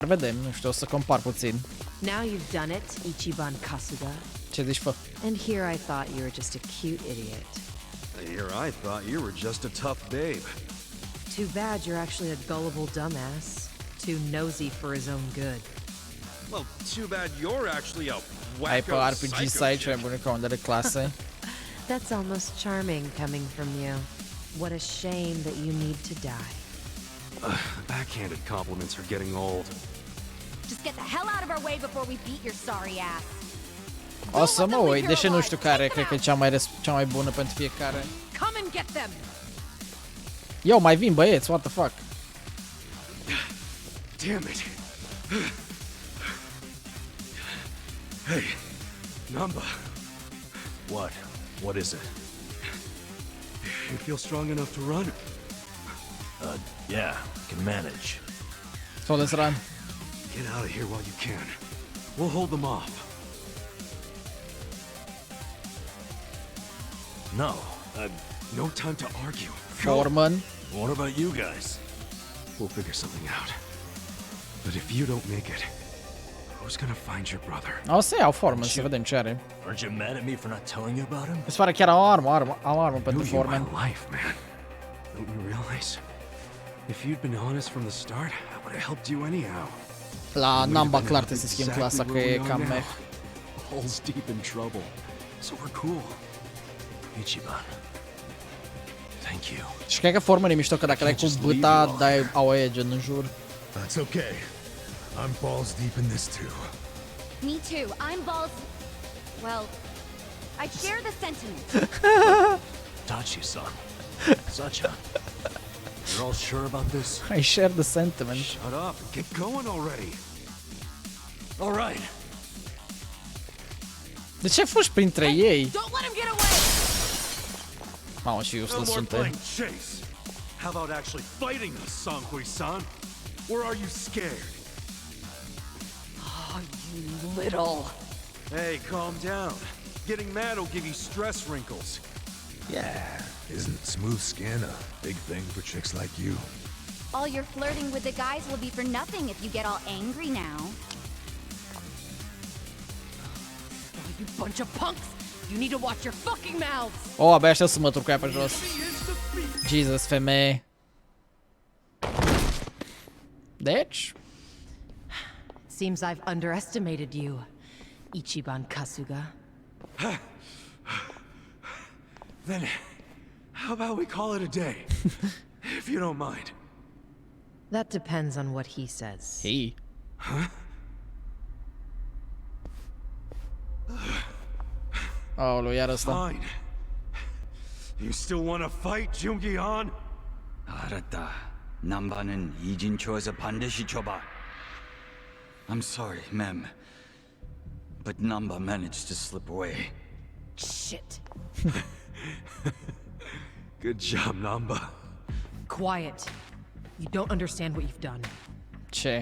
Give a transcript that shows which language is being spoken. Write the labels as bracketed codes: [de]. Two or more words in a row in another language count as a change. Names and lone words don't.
[ro] Vedem, nu știu, o să compar puțin. [en] Now you've done it, Ichiban Kasuga. [ro] Ce zici, fă? [en] And here I thought you were just a cute idiot. Here I thought you were just a tough babe. Too bad you're actually a gullible dumbass. Too nosy for his own good. Well, too bad you're actually a [ro] Ai pe [en] wacko RPG psycho site chick. [ro] și mai bune comandare clase. [en] That's almost charming coming from you. What a shame that you need to die. Backhanded compliments are getting old. Just get the hell out of our way before we beat your sorry ass. [ro] O să mă uit, deși nu știu care, cred că e cea mai bună pentru fiecare. [en] Come and get them. [ro] Yo, mai vin băieți, [en] what the fuck? Damn it. Hey, Namba. What? What is it? You feel strong enough to run? Yeah, can manage. So let's run. Get out of here while you can. We'll hold them off. No, No time to argue. Foreman. what about you guys? We'll figure something out. But if you don't make it, who's gonna find your brother? [ro] O să iau Foreman să vedem ce are. [en] Aren't you mad at me for not telling you about him? [ro] Mi se pare chiar am armă pentru [en] You my Foreman. life, man. Don't you realize? If you'd been honest from the start, I would have helped you anyhow. [ro] La Namba clar trebuie să schimb clasa, că e cam meh. [en] All's deep in trouble. So we're cool. Ichiban. Thank you. [ro] Și cred că Foreman e mișto, că dacă le-ai cu băta, dai AOE gen în jur. [en] That's okay. I'm balls deep in this too. Me too. I'm balls. Well, I share the sentiment. Tachi-san. Sacha. You're all sure about this? I share the sentiment. Shut up and get going already. All right. [ro] De ce fugi printre ei? [en] Don't let him get away. [ro] Mamă, și [en] No useless more [ro] suntem. [en] playing chase. How about actually fighting us, Sankui-san? Or are you scared? Oh, you little. Hey, calm down. Getting mad will give you stress wrinkles. Yeah. Isn't smooth skin a big thing for chicks like you? All your flirting with the guys will be for nothing if you get all angry now. Oh, you bunch of punks. You need to watch your fucking mouths. [ro] Oh, abia aștept să mă turc cu ea pe jos. Jesus, femeie. Deci? [en] Seems I've underestimated you, Ichiban Kasuga. Then, how about we call it a day? If you don't mind. That depends on what he says. [ro] Hei. Aoleu, iar ăsta. [en] Fine. You still want to fight, Jungi-han? [ko] 알았다. 남바는 이진초에서 반드시 줘봐. [en] I'm sorry, ma'am. But Namba managed to slip away. Shit. Good job, Namba. Quiet. You don't understand what you've done. [ro] Ce?